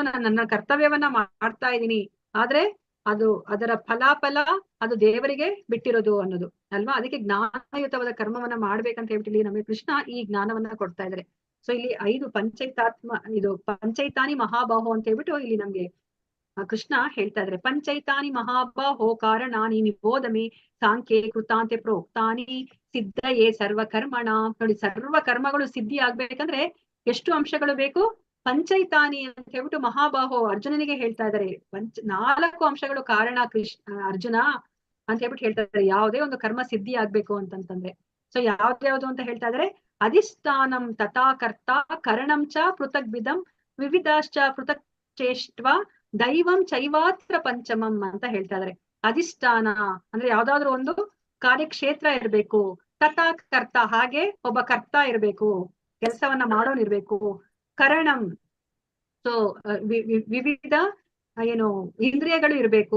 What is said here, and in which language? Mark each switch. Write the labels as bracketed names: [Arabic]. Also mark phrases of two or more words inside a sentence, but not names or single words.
[Kannada] ನಾನು ನನ್ನ ಕರ್ತವ್ಯವನ್ನ ಮಾಡ್ತಾ ಇದ್ದೀನಿ, ಆದ್ರೆ ಅದರ ಫಲಾಫಲ ಅದು ದೇವರಿಗೆ ಬಿಟ್ಟಿರೋದು ಅನ್ನೋದು ಅಲ್ವಾ. ಅದಕ್ಕೆ ಜ್ಞಾನಯುತವಾದ ಕರ್ಮವನ್ನ ಮಾಡ್ಬೇಕಂತ ಹೇಳ್ಬಿಟ್ಟು ನಮಗೆ ಕೃಷ್ಣ ಈ ಜ್ಞಾನವನ್ನ ಕೊಡ್ತಾ ಇದ್ದಾರೆ. ಸೊ ಇಲ್ಲಿ 5 [Sanskrit] ಪಂಚೈತಾನಿ ಮಹಾಬಾಹೋ [Kannada] ಅಂತ ಹೇಳ್ಬಿಟ್ಟು ಇಲ್ಲಿ ನಮ್ಗೆ ಕೃಷ್ಣ ಹೇಳ್ತಾ ಇದ್ದಾರೆ. [Sanskrit] ಪಂಚೈತಾನಿ ಮಹಾಬಾಹೋ ಕಾರಣಾನಿ ನಿಬೋಧಮೆ ಸಾಂಖ್ಯೆ ಕೃತಾಂತೆ ಪ್ರೋಕ್ತಾನಿ ಸಿದ್ಧಯೇ ಸರ್ವ ಕರ್ಮಣ. [Kannada] ನೋಡಿ, ಸರ್ವ ಕರ್ಮಗಳು ಸಿದ್ಧಿ ಆಗ್ಬೇಕಂದ್ರೆ ಎಷ್ಟು ಅಂಶಗಳು ಬೇಕು? ಪಂಚೈತಾನಿ ಅಂತ ಹೇಳ್ಬಿಟ್ಟು ಮಹಾಬಾಹೋ ಅರ್ಜುನನಿಗೆ ಹೇಳ್ತಾ ಇದ್ದಾರೆ. 4 ಅಂಶಗಳು ಕಾರಣ ಅರ್ಜುನ ಅಂತ ಹೇಳ್ಬಿಟ್ಟು ಹೇಳ್ತಾ ಇದ್ದಾರೆ ಯಾವುದೇ ಒಂದು ಕರ್ಮ ಸಿದ್ಧಿ ಆಗ್ಬೇಕು ಅಂತಂತಂದ್ರೆ. ಸೊ ಯಾವ್ದ್ಯಾವ್ದು ಅಂತ ಹೇಳ್ತಾ ಇದ್ದಾರೆ. [Sanskrit] ಅಧಿಷ್ಠಾನಂ ತಥಾ ಕರ್ತ ಕರಣಂ ಚ ಪೃಥಕ್ ವಿಧಂ ವಿವಿಧಾಶ್ಚ ಪೃಥಕ್ ಚೇಷ್ಟ್ವ ದೈವಂ ಚೈವಾತ್ರ ಪಂಚಮಂ [Kannada] ಅಂತ ಹೇಳ್ತಾ ಇದ್ದಾರೆ. ಅಧಿಷ್ಠಾನ ಅಂದ್ರೆ ಯಾವ್ದಾದ್ರು ಒಂದು ಕಾರ್ಯಕ್ಷೇತ್ರ ಇರ್ಬೇಕು. [Sanskrit] ತಥಾ ಕರ್ತ [Kannada] ಹಾಗೆ ಒಬ್ಬ ಕರ್ತ ಇರ್ಬೇಕು, ಕೆಲಸವನ್ನ ಮಾಡೋನಿರ್ಬೇಕು. ಕರಣಂ ಸೊ ವಿವಿಧ ಇಂದ್ರಿಯಗಳು ಇರ್ಬೇಕು.